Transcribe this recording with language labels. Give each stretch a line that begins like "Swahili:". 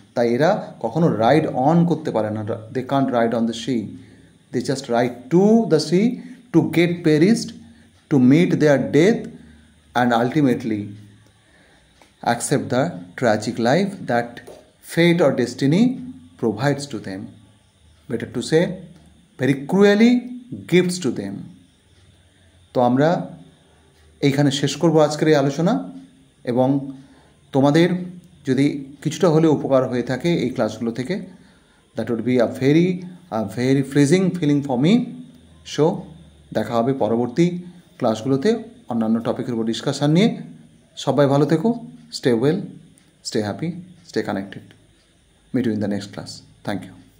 Bangla: তাই এরা কখনো রাইড অন করতে পারে না।
English: They can't ride on the sea, they just ride to the sea to get perished, to meet their death and ultimately accept the tragic life that fate or destiny provides to them. Better to say, very cruelly gifts to them.
Bangla: তো আমরা এইখানে শেষ করব আজকের এই আলোচনা, এবং তোমাদের যদি কিছুটা হলেও উপকার হয়ে থাকে এই ক্লাসগুলো থেকে,
English: That would be a very freezing feeling for me.
Bangla: So দেখা হবে পরবর্তী ক্লাসগুলোতে অন্যান্য টপিকের উপর ডিসকাশন নিয়ে। সবাই ভালো থেকো,
English: stay well, stay happy, stay connected. Meet you in the next class. Thank you.